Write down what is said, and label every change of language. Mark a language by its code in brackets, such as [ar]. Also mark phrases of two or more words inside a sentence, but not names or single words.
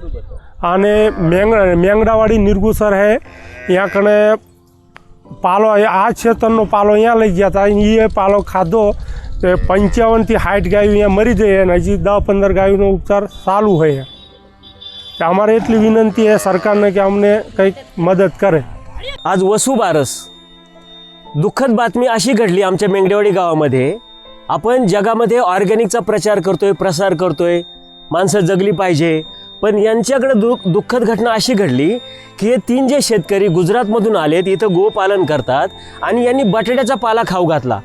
[gu] અને મેંગડાવાળી નિર્ગુસર છે, ત્યાં કણે પાલો, આ ખેતરનો પાલો અહીંયા લઈ ગયા હતા. એ પાલો ખાધો તો 55 થી 60 ગાયો અહીંયા મરી જાય, અને હજી 10-15 ગાયોનો ઉપચાર ચાલુ હોય. તો અમારે એટલી વિનંતી છે સરકારને કે અમને કંઈક મદદ કરે. [mr] आज वसुबारस दुःखद बातमी अशी घडली आमच्या मेंगडेवाडी गावामध्ये. आपण जगामध्ये ऑर्गॅनिकचा प्रचार करतोय, प्रसार करतोय, माणसं जगली पाहिजे, पण यांच्याकडे दुःखद घटना अशी घडली की हे 3 जे शेतकरी गुजरातमधून आलेत, इथं गोपालन करतात, आणि यांनी बटाट्याचा पाला खाऊ घातला.